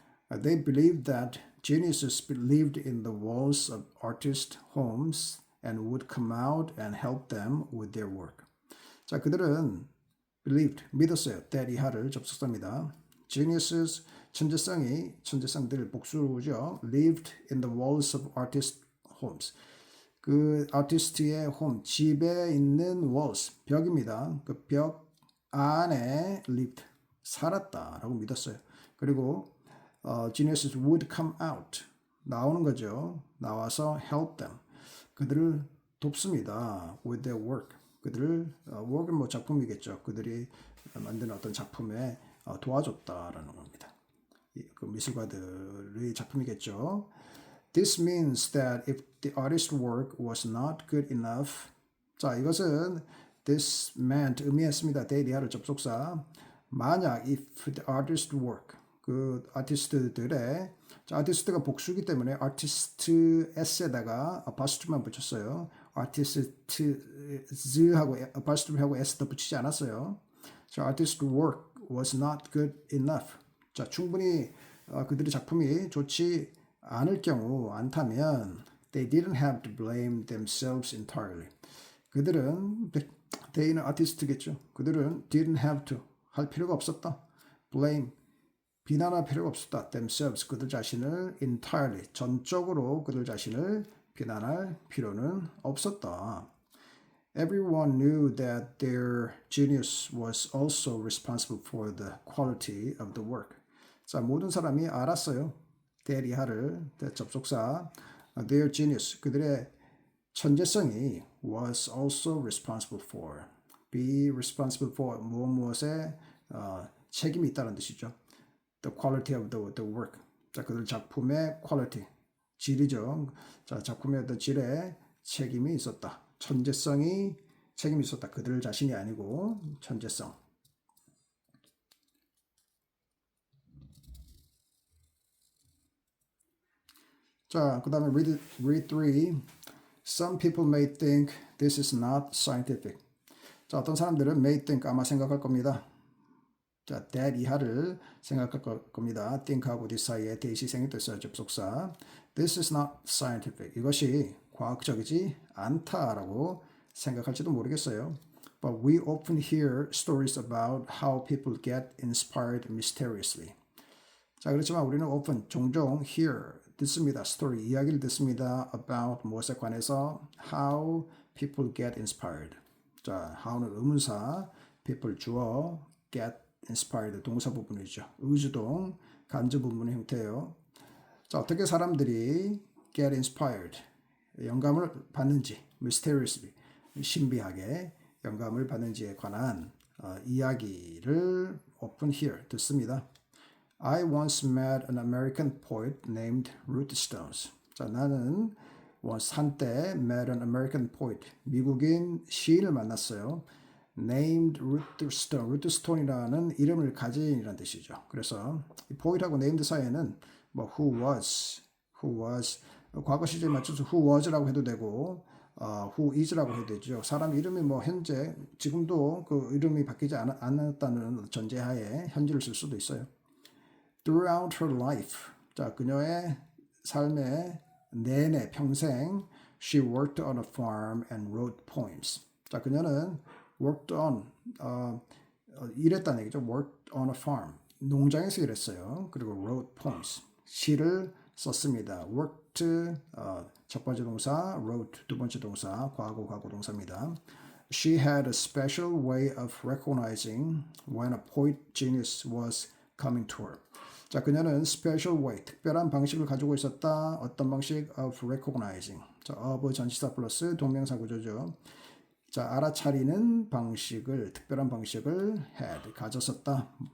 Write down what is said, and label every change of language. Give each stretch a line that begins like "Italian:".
English: They believed that geniuses lived in the walls of artist homes and would come out and help them with their work.
Korean: 자, 그들은 believed, 믿었어요. that 이하를 접속사입니다. Geniuses, 천재성들 복수죠.
English: lived in the walls of artist homes.
Korean: 그 아티스트의 홈, 집에 있는 walls, 벽입니다. 그 벽 안에 lived, 살았다라고 믿었어요.
English: 그리고 geniuses would come out,
Korean: 나오는 거죠. 나와서
English: help them,
Korean: 그들을 돕습니다.
English: with their work, 그들을 work은
Korean: 뭐 작품이겠죠. 그들이 만든 어떤 작품에 도와줬다라는 겁니다. 그 미술가들의 작품이겠죠.
English: This means that if the artist's work was not good enough,
Korean: 자, 이것은
English: this meant
Korean: 의미했습니다. 대리하를 접속사. 만약 if
English: the artist's work,
Korean: 그 아티스트들의, 자, 아티스트가 복수기 때문에 artist s에다가 apostrophe만 붙였어요. artists하고 apostrophe하고 s 더 붙이지 않았어요.
English: 자, artist's work was not good enough.
Korean: 자, 충분히 그들의 작품이 좋지 않다면
English: they didn't have to blame themselves entirely.
Korean: 그들은 they는 아티스트겠죠. 그들은
English: didn't have to,
Korean: 할 필요가 없었다. blame, 비난할 필요가 없었다. themselves, 그들 자신을 entirely, 전적으로 그들 자신을 비난할 필요는 없었다.
English: Everyone knew that their genius was also responsible for the quality of the work.
Korean: 자, 모든 사람이 알았어요. 대리하를 접속사
English: their genius,
Korean: 그들의 천재성이
English: was also responsible for,
Korean: be responsible for 무엇에 책임이 있다는 뜻이죠.
English: The quality of the work.
Korean: 자, 그들 작품의 quality, 질이죠. 자, 작품의 어떤 질에 책임이 있었다. 천재성이 책임이 있었다. 그들 자신이 아니고 천재성. 자, 그 다음에 read 3.
English: Some people may think this is not scientific.
Korean: 자, 어떤 사람들은 may think, 아마 생각할 겁니다. 자, that 이하를 생각할 겁니다. think하고 this 사이에 대시 생겼어요.
English: 접속사. This is not scientific.
Korean: 이것이 과학적이지 않다라고 생각할지도 모르겠어요.
English: But we often hear stories about how people get inspired mysteriously.
Korean: 자, 그렇지만 우리는 often, 종종 hear, 듣습니다. story, 이야기를 듣습니다. about, 무엇에 관해서,
English: how people get inspired.
Korean: 자, how는 의문사, people 주어, get inspired, 동사 부분이죠. 의주동, 간접 부분의 형태예요. 자, 어떻게 사람들이
English: get inspired,
Korean: 영감을 받는지, mysteriously, 신비하게 영감을 받는지에 관한 이야기를
English: often hear,
Korean: 듣습니다.
English: I once met an American poet named Ruth Stones.
Korean: 자, 나는 once 한때
English: met an American poet,
Korean: 미국인 시인을 만났어요.
English: named Ruth Stone,
Korean: Ruth Stone이라는 이름을 가진이라는 뜻이죠. 그래서 이 poet하고 named 사이에는 뭐
English: who was,
Korean: 과거 시제에 맞춰서 who was라고 해도 되고 who is라고 해도 되죠. 사람 이름이 뭐 현재, 지금도 그 이름이 바뀌지 않았다는 전제하에 현재를 쓸 수도 있어요.
English: Throughout her life,
Korean: 자, 그녀의 삶의 내내 평생
English: she worked on a farm and wrote poems.
Korean: 자, 그녀는 worked on, 일했다는 얘기죠.
English: worked on a farm,
Korean: 농장에서 일했어요. 그리고
English: wrote poems,
Korean: 시를 썼습니다. worked, 첫 번째 동사, wrote, 두 번째 동사, 과거 동사입니다.
English: She had a special way of recognizing when a poet genius was coming to her.
Korean: 자, 그녀는
English: special way,
Korean: 특별한 방식을 가지고 있었다. 어떤 방식?
English: of recognizing.
Korean: 자, of 전치사 플러스 동명사 구조죠. 자, 알아차리는 방식을, 특별한 방식을 had, 가졌었다.